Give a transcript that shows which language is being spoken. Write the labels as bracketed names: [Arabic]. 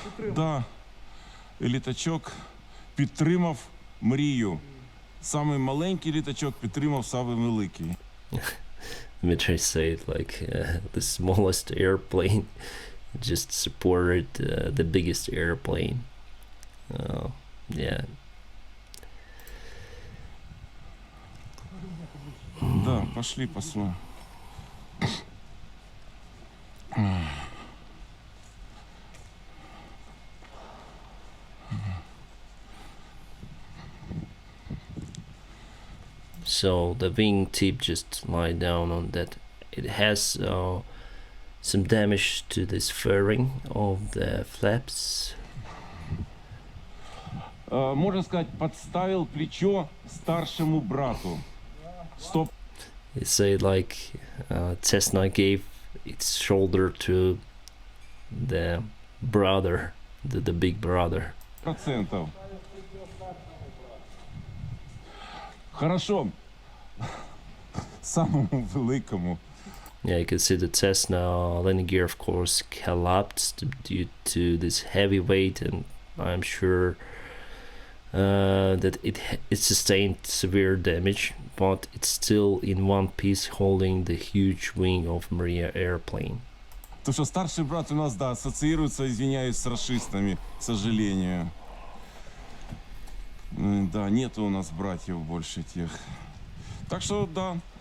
[Ukrainian] Да, літачок підтримав мрію. Самий маленький літачок підтримав самий великий. [English] Dmitry said like the smallest airplane just supported the biggest airplane. Yeah. [Russian] Да, пошли посмотрим. [English] So the wing tip just lie down on that. It has some damage to this furring of the flaps. [Russian] Можно сказать, подставил плечо старшему брату. Стоп. [English] They say like Cessna gave its shoulder to the brother, the big brother. %. [Russian] Хорошо. Самому великому. [English] Yeah, you can see the Cessna landing gear, of course, collapsed due to this heavy weight, and I'm sure that it sustained severe damage, but it's still in one piece holding the huge wing of Mriya airplane. [Russian] То, что старший брат у нас, да, ассоциируется, извиняюсь, с расистами, к сожалению. Да, нету у нас братьев больше тех. Так что, да.